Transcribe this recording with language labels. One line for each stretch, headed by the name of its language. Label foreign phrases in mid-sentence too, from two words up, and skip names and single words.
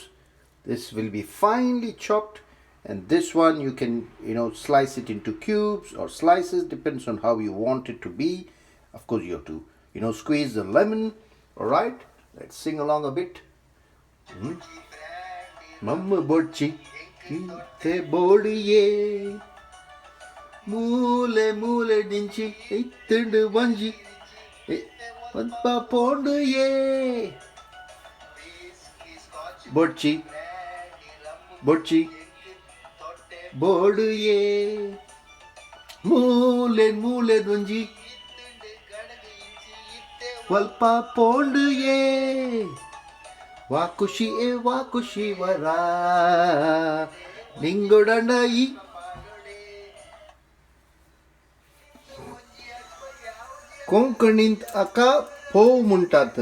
English: This will be finely chopped, and this one you can slice it into cubes or slices, depends on how you want it to be. Of course, you have to squeeze the lemon. All right, let's sing along a bit.
Tulu: Mamma borchi te bodiye ಮೂಲೆ ಮೂಲೆ ದಿಂಚಿ ಇತ್ತಂಡು ಬಂಜಿ ಪಂಪ ಪೋಂಡು ಏ ಬೊಡ್ಚಿ ಬೋಡು ಏ ಮೂಲೆ ದುಂಜಿ ಸ್ವಲ್ಪ ಪೋಂಡು ಏ ವಾ ಖುಷಿ ವರ ನಿಂಗೊಡಂಡ ಈ ಕೊಂಕಣಿಂತ ಅಕ್ಕ ಪೋವು ಮುಂಟಾತ್.